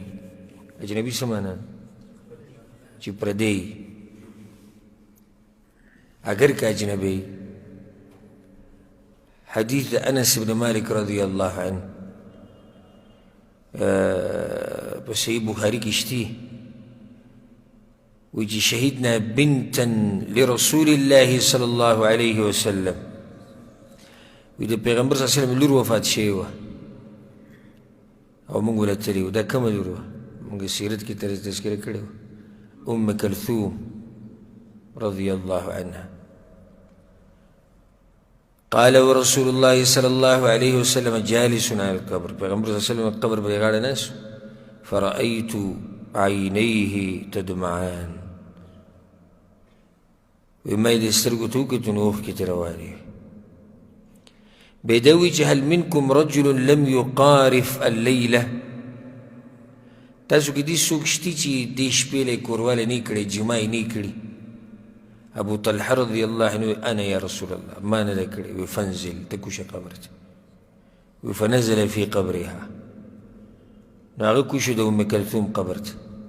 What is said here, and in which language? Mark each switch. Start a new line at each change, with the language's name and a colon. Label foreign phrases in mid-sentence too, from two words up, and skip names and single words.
Pashto: اجنبي څه معنا؟ چې پردی، اگر که اجنبي. حدیث انس بن مالک
Arabic: رضی الله عنه
Pashto: په صحیح بخاري کې شتي، وایي چې
Arabic: شهدنا بنتا لرسول الله صلی الله علیه وسلم،
Pashto: وایي د پیغمبر
Arabic: صلی الله علیه وسلم
Pashto: لور وفات شوې وه او موږ وله تللي وو. دا کومه لور وه؟ موږ سیرت کې تذکره کړې وه، ام کلثوم
Arabic: رضی الله عنها. قال ورسول الله صلى الله عليه وسلم جالس على القبر،
Pashto: پیغمبر
Arabic: صلی الله علیه وسلم
Pashto: قبر په غاړه ناست،
Arabic: فرأيت عینیه تدمعان،
Pashto: وی ما یې د سترګو ته وکتو نو اوښکې ترې روانې وې. بیا دا وایي چې
Arabic: هل منکم رجل لم یقارف الليله،
Pashto: تاسو کې دې څوک شته چې دې شپې له یې کوروالی نه یې کړی، جما یې نه یې کړي؟
Arabic: ابو طلحه رضی الله عنه انا یا رسول الله،
Pashto: ما نه ده کړی. وی فانزل، ته کوشه قبر ته. وی
Arabic: فنزل فی قبرها،
Pashto: نو هغه کوشو د ام کلثوم قبر ته.